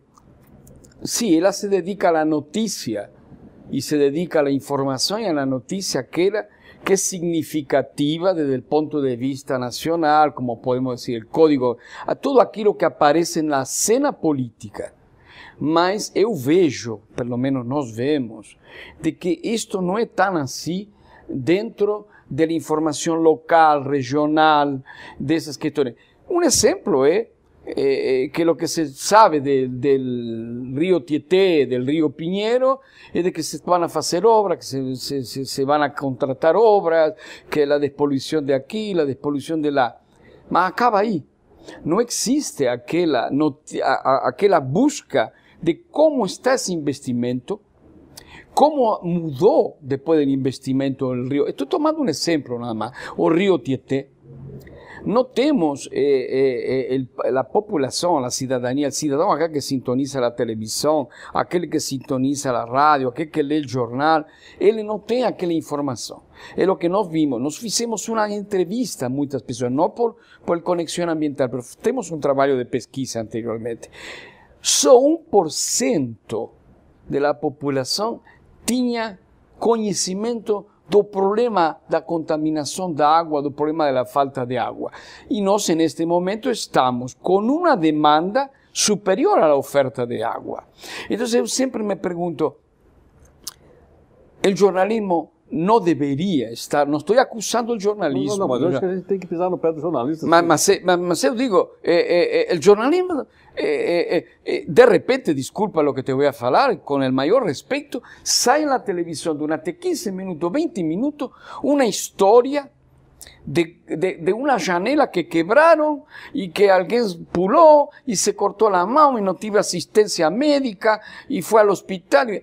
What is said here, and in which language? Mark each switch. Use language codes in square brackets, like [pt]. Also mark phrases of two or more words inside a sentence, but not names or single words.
[pt] Sí, ela se dedica à notícia e se dedica à informação e à notícia que é significativa desde o ponto de vista nacional, como podemos dizer, o código, a tudo aquilo que aparece na cena política. Mas eu vejo, pelo menos nós vemos, de que isto não é tão assim dentro da informação local, regional, dessas questões. Um exemplo é que [es] lo que se sabe del río Tietê, del río Pinheiro, es de que se van a hacer obras, que se van a contratar obras, que la despolución de aquí, la despolución de lá. Mas acaba ahí. No existe aquella busca de cómo está ese investimento, cómo mudó después del investimento del río. Estoy tomando un ejemplo nada más, o río Tietê. No tenemos la población, la ciudadanía, el ciudadano acá que sintoniza la televisión, aquel que sintoniza la radio, aquel que lee el jornal, él no tiene aquella información. Es lo que nos vimos. Nos hicimos una entrevista a muchas personas, no por conexión ambiental, pero tenemos un trabajo de pesquisa anteriormente. Só 1% de la población tenía conocimiento do problema da contaminação da água, do problema da falta de água. [pt] E nós, neste momento, estamos com uma demanda superior à oferta de água. Então, eu sempre me pergunto, o jornalismo não deveria estar, não estou acusando o jornalismo. Não, mas eu acho que a gente tem que pisar no pé do jornalista. Mas eu digo, o jornalismo, de repente, desculpa [es] lo que te voy a falar, con el mayor respeto, sai en la televisión durante 15 minutos, 20 minutos, una historia de una janela que quebraron y que alguien puló y se cortó la mano y no tuvo asistencia médica y fue al hospital.